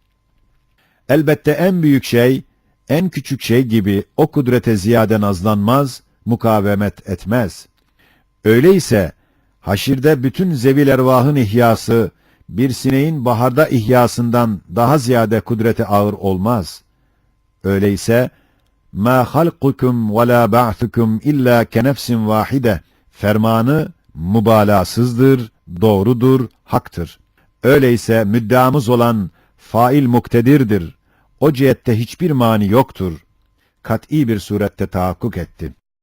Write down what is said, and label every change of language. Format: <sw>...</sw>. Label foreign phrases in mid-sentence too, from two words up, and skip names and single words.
<tr>Elbette en büyük şey, en küçük şey gibi o kudrete ziyade nazlanmaz, mukavemet etmez. Öyleyse, haşirde bütün zevil ervahın ihyası, bir sineğin baharda ihyasından daha ziyade kudreti ağır olmaz. Öyleyse,</tr> <ar>مَا خَلْقُكُمْ وَلَا بَعْثُكُمْ اِلَّا كَنَفْسٍ vahide</ar> <tr>fermanı mübalağasızdır, doğrudur, haktır. Öyleyse müddeamız olan fail muktedirdir. O cihette hiçbir mani yoktur. Kat'î bir surette tahakkuk etti.</tr>